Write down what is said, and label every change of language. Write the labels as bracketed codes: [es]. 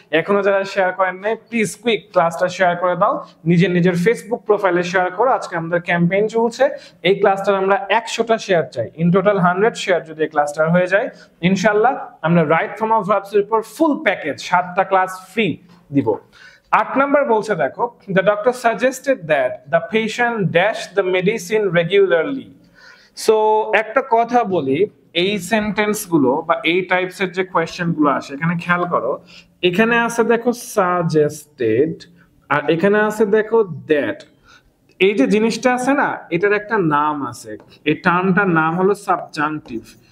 [bn] এখনো যারা শেয়ার করেন নাই প্লিজ কুইক ক্লাসটা শেয়ার করে দাও, নিজের ফেসবুক প্রোফাইলে শেয়ার করো। আজকে আমাদের ক্যাম্পেইন চলছে, এই ক্লাসটার আমরা 100টা শেয়ার চাই। ইন টোটাল 100 শেয়ার যদি এই ক্লাসটার হয়ে যায় ইনশাআল্লাহ আমরা রাইট ফর্ম অফ ভার্বস এর উপর ফুল প্যাকেজ 7টা ক্লাস ফ্রি দিব। 8 নাম্বার বলছে দেখো, [en] the doctor suggested that the patient dash the medicine regularly. [bn] So একটা কথা বলি, এই সেন্টেন্স গুলো বা এই টাইপস এর যে কোয়েশ্চেন গুলো আসে এখানে খেয়াল করো, এখানে আছে দেখো সাজেস্টেড আর এখানে আছে দেখো দ্যাট। এই যে জিনিসটা আছে না, এটার একটা নাম আছে, এই টার্মটার নাম হলো সাবজাংটিভ।